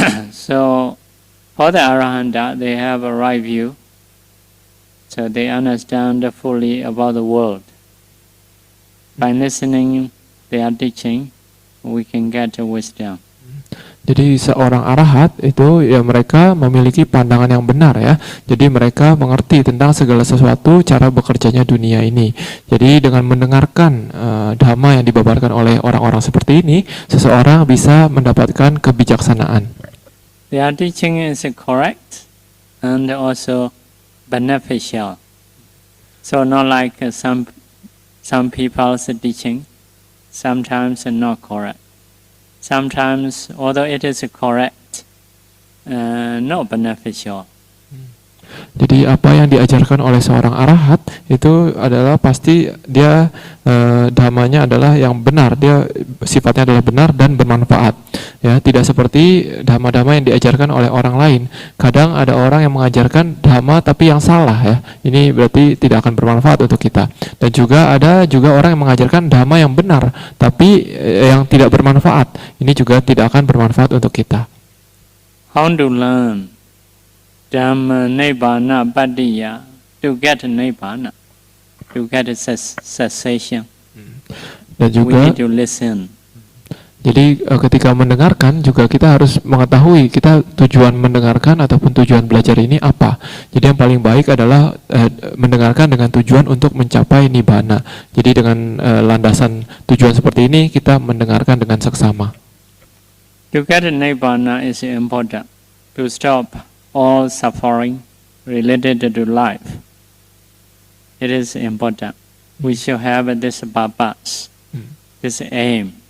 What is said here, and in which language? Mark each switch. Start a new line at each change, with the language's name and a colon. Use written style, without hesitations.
English: So for the Arahanta, they have a right view. So they understand fully about the world. By listening their teaching, we can get wisdom.
Indonesian: Jadi seorang arahat itu ya mereka memiliki pandangan yang benar ya. Jadi mereka mengerti tentang segala sesuatu cara bekerjanya dunia ini. Jadi dengan mendengarkan dhamma yang dibabarkan oleh orang-orang seperti ini, seseorang bisa mendapatkan kebijaksanaan.
English: Their teaching is correct and also beneficial. So not like some people's teaching, sometimes not correct. Sometimes, although it is correct, not beneficial.
Indonesian: Jadi apa yang diajarkan oleh seorang arahat itu adalah pasti dia dhammanya adalah yang benar, dia sifatnya adalah benar dan bermanfaat. Ya, tidak seperti dhamma-dhamma yang diajarkan oleh orang lain. Kadang ada orang yang mengajarkan dhamma tapi yang salah ya. Ini berarti tidak akan bermanfaat untuk kita. Dan juga ada orang yang mengajarkan dhamma yang benar tapi yang tidak bermanfaat. Ini juga tidak akan bermanfaat untuk kita.
English: How to learn Dhamma Nibbana Padiya to get Nibbana, to get cessation.
Indonesian: Dan juga
English: we need to listen.
Indonesian: Jadi ketika mendengarkan juga kita harus mengetahui kita tujuan mendengarkan ataupun tujuan belajar ini apa. Jadi yang paling baik adalah mendengarkan dengan tujuan untuk mencapai nibbana. Jadi dengan landasan tujuan seperti ini kita mendengarkan dengan seksama.
English: To get nibbana is important. To stop all suffering related to life. It is important. We should have this purpose, this aim.